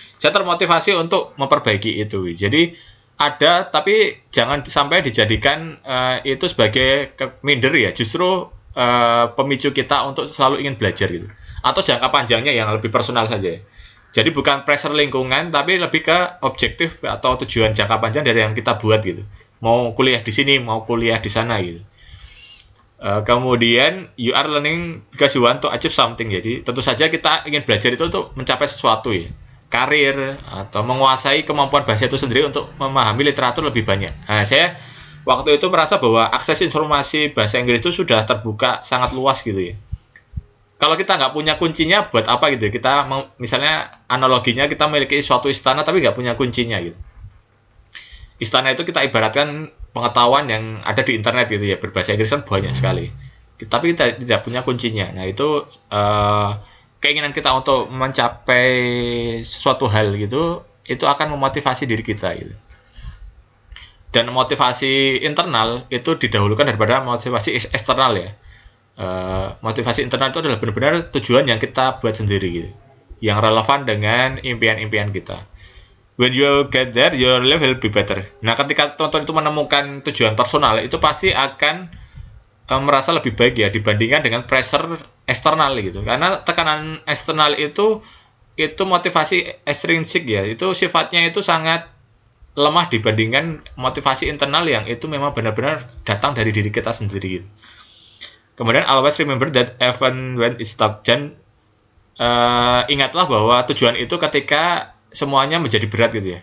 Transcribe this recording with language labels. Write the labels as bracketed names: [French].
[Indonesian] Saya termotivasi untuk memperbaiki itu. Jadi ada, tapi jangan sampai dijadikan itu sebagai minder ya, justru pemicu kita untuk selalu ingin belajar gitu, atau jangka panjangnya yang lebih personal saja. Jadi bukan pressure lingkungan, tapi lebih ke objektif atau tujuan jangka panjang dari yang kita buat gitu, mau kuliah di sini, mau kuliah di sana gitu. Kemudian [English] you are learning because you want to achieve something. [Indonesian] Jadi tentu saja kita ingin belajar itu untuk mencapai sesuatu ya, karir atau menguasai kemampuan bahasa itu sendiri untuk memahami literatur lebih banyak. Nah, saya waktu itu merasa bahwa akses informasi bahasa Inggris itu sudah terbuka sangat luas gitu ya. Kalau kita nggak punya kuncinya, buat apa gitu? Kita misalnya analoginya kita memiliki suatu istana tapi nggak punya kuncinya gitu. Istana itu kita ibaratkan pengetahuan yang ada di internet gitu ya, berbahasa Inggris kan banyak sekali. Tapi kita tidak punya kuncinya. Nah itu keinginan kita untuk mencapai suatu hal gitu, itu akan memotivasi diri kita gitu. Dan motivasi internal itu didahulukan daripada motivasi eksternal ya. Motivasi internal itu adalah benar-benar tujuan yang kita buat sendiri gitu, yang relevan dengan impian-impian kita. [English] When you get there, your life will be better. [Indonesian] Nah, ketika teman-teman itu menemukan tujuan personal, itu pasti akan merasa lebih baik ya dibandingkan dengan pressure eksternal gitu. Karena tekanan eksternal itu motivasi ekstrinsik ya. Itu sifatnya itu sangat lemah dibandingkan motivasi internal yang itu memang benar-benar datang dari diri kita sendiri gitu. Kemudian [English] always remember that even when it's tough. [Indonesian] Dan ingatlah bahwa tujuan itu ketika semuanya menjadi berat gitu ya.